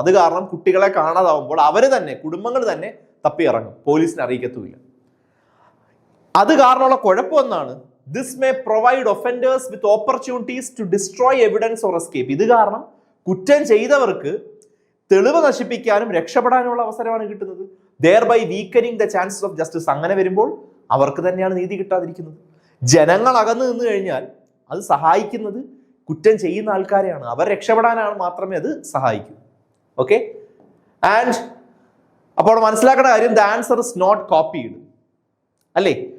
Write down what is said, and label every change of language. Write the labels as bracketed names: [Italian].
[Malayalam] അത് കാരണം കുട്ടികളെ കാണാതാവുമ്പോൾ കുടുംബങ്ങൾ തന്നെ തപ്പിയിറങ്ങും, പോലീസിനെ അറിയിക്കത്തുമില്ല. അത് കാരണമുള്ള കുഴപ്പം എന്നാണ്, [English] This may provide offenders with opportunities to destroy evidence or escape. [Malayalam] ഇത് കാരണം കുറ്റം ചെയ്തവർക്ക് തെളിവ് നശിപ്പിക്കാനും രക്ഷപ്പെടാനുമുള്ള അവസരമാണ് കിട്ടുന്നത്. [English] thereby weakening the chances of justice. [Malayalam] അങ്ങനെ വരുമ്പോൾ അവർക്ക് തന്നെയാണ് നീതി കിട്ടാതിരിക്കുന്നത്. ജനങ്ങൾ അകന്നു നിന്ന് കഴിഞ്ഞാൽ അത് സഹായിക്കുന്നത് കുറ്റം ചെയ്യുന്ന ആൾക്കാരെയാണ്. അവർ രക്ഷപ്പെടാനാണ് മാത്രമേ അത് സഹായിക്കൂ. ഓക്കെ, ആൻഡ് അപ്പോൾ മനസ്സിലാക്കേണ്ട കാര്യം, [English] The answer is not copied. [Malayalam] അല്ലേ?